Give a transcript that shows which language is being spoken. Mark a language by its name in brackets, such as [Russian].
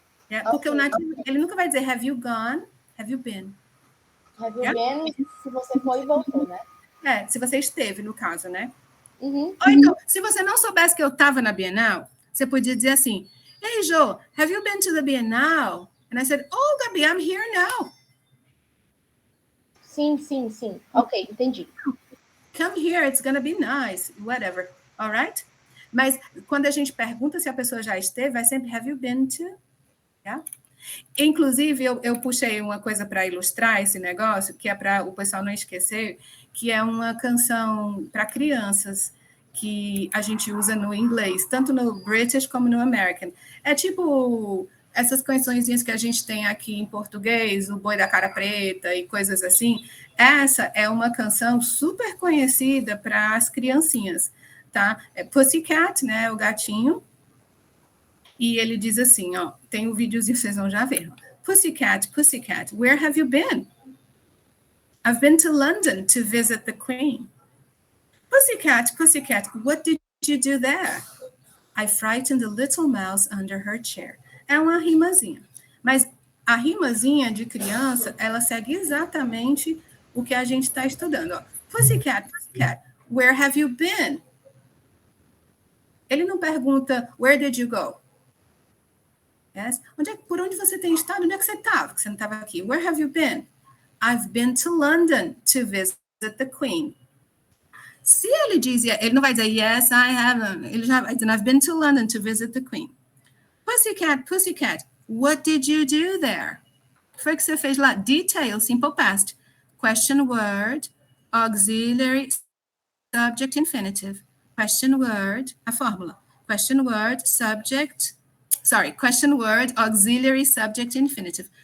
[Portuguese] Yeah, porque o nativo, ele nunca vai dizer, [English] have you gone? Have you been? Have you Yeah. [Portuguese] been, se você foi e voltou, né? Se você esteve, no caso, né? Uhum. Ou então, se você não soubesse que eu estava na Bienal, você podia dizer assim, [English] hey, Jo, have you been to the Bienal? And I said, oh, Gabi, I'm here now. [Portuguese] Sim. Ok, entendi. [English] Come here, it's gonna be nice, whatever, all right? [Portuguese] Mas quando a gente pergunta se a pessoa já esteve, vai sempre, [English] have you been to? Yeah? [Portuguese] Inclusive, eu puxei uma coisa para ilustrar esse negócio, que é para o pessoal não esquecer, que é uma canção para crianças, que a gente usa no inglês, tanto no British como no American. É tipo essas cançõezinhas que a gente tem aqui em português, o Boi da Cara Preta e coisas assim. Essa é uma canção super conhecida para as criancinhas, tá? É Pussycat, né, o gatinho. E ele diz assim, ó, tem um videozinho, vocês vão já ver. [English] Pussycat, Pussycat, where have you been? I've been to London to visit the Queen. Pussycat, Pussycat, what did you do there? I frightened the little mouse under her chair. [Portuguese] É uma rimazinha. Mas a rimazinha de criança, ela segue exatamente o que a gente está estudando. Ó. [English] Pussycat, Pussycat, where have you been? [Portuguese] Ele não pergunta, [English] where did you go? Yes? [Portuguese] Por onde você tem estado? Onde é que você estava? Que você não estava aqui. [English] Where have you been? I've been to London to visit the Queen. [Portuguese] Se ele diz, ele não vai dizer, [English] yes, I haven't. [Portuguese] Ele já vai dizer, [English] I've been to London to visit the Queen. Pussycat, Pussycat, what did you do there? [Portuguese] O que foi que você fez lá? [English] Detail, simple past. Question word, auxiliary, subject, infinitive. Question word, [Portuguese] a fórmula. [English] Question word, subject, question word, auxiliary, subject, infinitive.